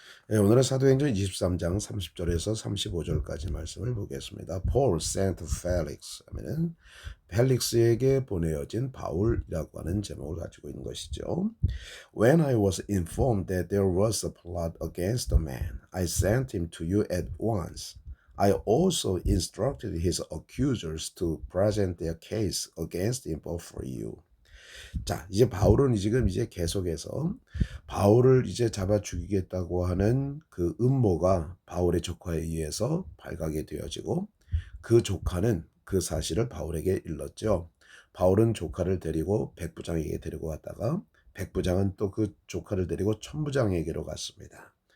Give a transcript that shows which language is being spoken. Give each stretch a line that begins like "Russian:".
Korean: 네, 오늘은 사도행전 23장 30절에서 35절까지 말씀을 보겠습니다.
English: Paul sent Felix
Korean: 하면은 펠릭스에게 보내어진 바울이라고 하는 제목을 가지고 있는 것이죠.
English: When I was informed that there was a plot against the man, I sent him to you at once. I also instructed his accusers to present their case against him before you.
Korean: 자, 이제 바울은 지금 이제 계속해서 바울을 이제 잡아 죽이겠다고 하는 그 음모가 바울의 조카에 의해서 발각이 되어지고 그 조카는 그 사실을 바울에게 일렀죠. 바울은 조카를 데리고 백부장에게 데리고 갔다가 백부장은 또 그 조카를 데리고 천부장에게로 갔습니다.